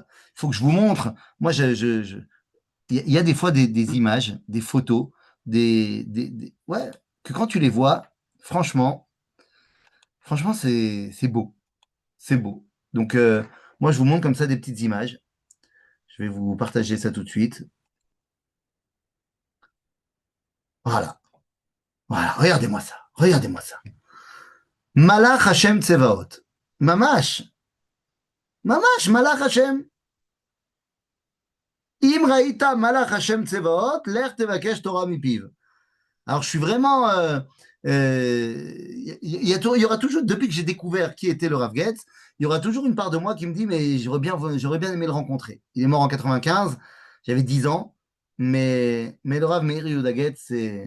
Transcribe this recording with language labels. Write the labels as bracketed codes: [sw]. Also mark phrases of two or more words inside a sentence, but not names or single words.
[fr] Il faut que je vous montre. Moi, il y a des fois des images, des photos, ouais, que quand tu les vois, franchement, c'est beau. C'est beau. Donc, moi, je vous montre comme ça des petites images. Je vais vous partager ça tout de suite. Voilà. Voilà, regardez-moi ça. Regardez-moi ça. [he] מלאך השם צבאות. ממש ממש מלאך השם. אם ראית מלאך השם צבאות אל תבקש תורה מפיו. [fr] Alors, je suis vraiment. Il y aura toujours, depuis que j'ai découvert qui était le Rav Getz, il y aura toujours une part de moi qui me dit, mais j'aurais bien aimé le rencontrer. Il est mort en 95, j'avais 10 ans, mais le Rav Meir Yehuda Getz, c'est.